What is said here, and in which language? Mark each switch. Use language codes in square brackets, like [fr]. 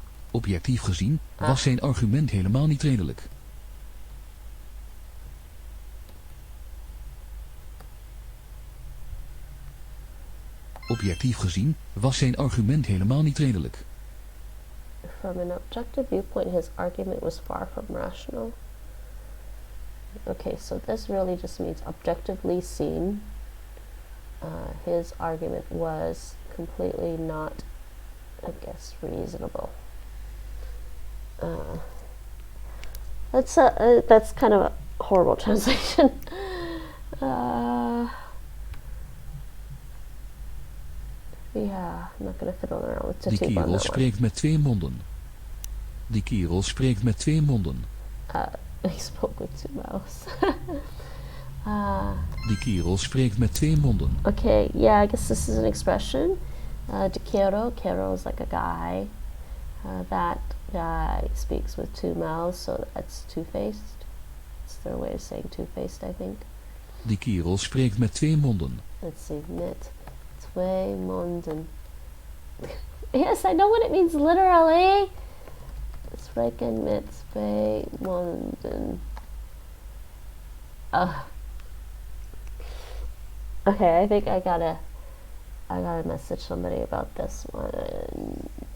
[nl] Objectief gezien was zijn argument helemaal niet redelijk. Objectief gezien was zijn argument helemaal niet redelijk. [en] From an objective viewpoint, his argument was far from rational. Okay, so this really just means objectively seen. His argument was completely not, I guess, reasonable. That's kind of a horrible translation. Yeah, I'm not going to fiddle around with [nl] Die [en] Tatoeba on [nl] kerel [en] that [nl] spreekt met 2 monden. Die kerel spreekt met 2 monden. [en] He spoke with 2 mouths. [nl] Die kerel spreekt met 2 monden. [en] Okay, yeah, I guess this is an expression. De Kero is like a guy. That guy speaks with 2 mouths, so that's two-faced. It's their way of saying two-faced, I think. [nl] Die kerel spreekt met 2 monden. [en] Let's see, [nl] mit 2 monden. [en] Yes, I know what it means literally. [nl] Spreken met 2 monden. [en] Okay, I think I gotta message somebody about this one.